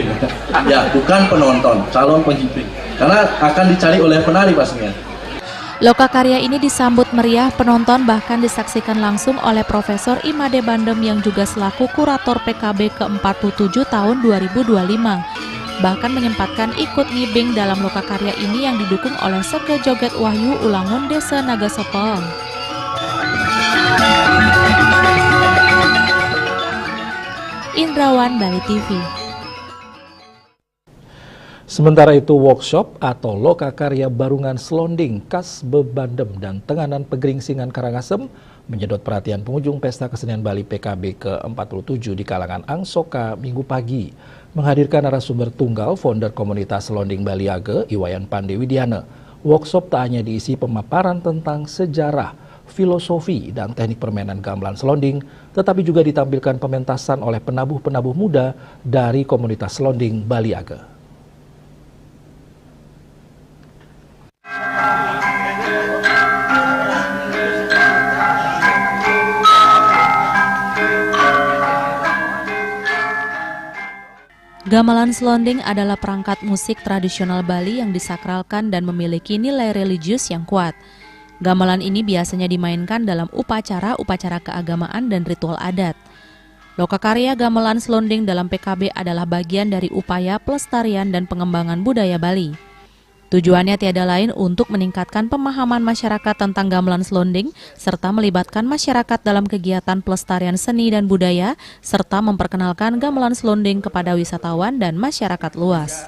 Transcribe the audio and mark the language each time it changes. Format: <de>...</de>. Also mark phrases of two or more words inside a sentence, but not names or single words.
<id>Ya, bukan penonton, calon pengibing. Karena akan dicari oleh penari pastinya. Loka karya ini disambut meriah penonton, bahkan disaksikan langsung oleh Profesor Imade Bandem yang juga selaku kurator PKB ke-47 tahun 2025. Bahkan menyempatkan ikut ngibing dalam loka karya ini yang didukung oleh Seke Joget Wahyu Ulangun Desa Nagesepahe. Indrawan, Bali TV. Sementara itu, workshop atau loka karya Barungan Selonding khas Bebandem dan Tenganan Pegeringsingan Karangasem menyedot perhatian pengunjung Pesta Kesenian Bali PKB ke-47 di kalangan Angsoka Minggu pagi. Menghadirkan narasumber tunggal founder komunitas Selonding Bali Age, Iwayan Pandewidiana. Workshop tak hanya diisi pemaparan tentang sejarah, filosofi, dan teknik permainan gamelan Selonding, tetapi juga ditampilkan pementasan oleh penabuh-penabuh muda dari komunitas Selonding Bali Age. Gamelan Selonding adalah perangkat musik tradisional Bali yang disakralkan dan memiliki nilai religius yang kuat. Gamelan ini biasanya dimainkan dalam upacara-upacara keagamaan dan ritual adat. Loka karya Gamelan Selonding dalam PKB adalah bagian dari upaya pelestarian dan pengembangan budaya Bali. Tujuannya tiada lain untuk meningkatkan pemahaman masyarakat tentang gamelan Selonding, serta melibatkan masyarakat dalam kegiatan pelestarian seni dan budaya, serta memperkenalkan gamelan Selonding kepada wisatawan dan masyarakat luas.</id>